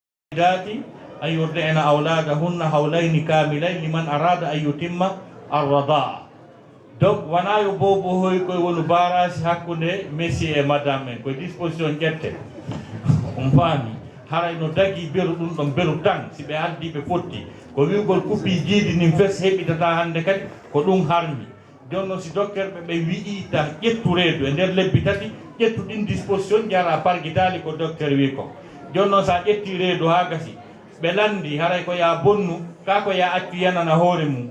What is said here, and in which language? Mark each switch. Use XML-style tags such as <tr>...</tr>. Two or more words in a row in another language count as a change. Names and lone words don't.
<ar>dati أن يرضعن أولادهن حولين كاملين لمن أراد أن يتم الرضاعة.</ar> <ff>Donc wana yo bobo hoy koy wonu barage hakkunde</ff> <fr>monsieur et madame</fr> <ff>en koy disposition jette fami haray no dagi beru dum don beru tan si be haldi be fotti ko wiugol kubbi jiidi nim fes hebitata hande kadi ko dum harmi jonno si docteur be wi'i ta ƴettu reedu e nder lebbi tati ƴettu din disposition jara pargitali ko docteur wi ko jonno sa ƴetti reedu ha gasi be landi haray ko ya bonnu ka ko ya accu yanana hoore mum.</ff>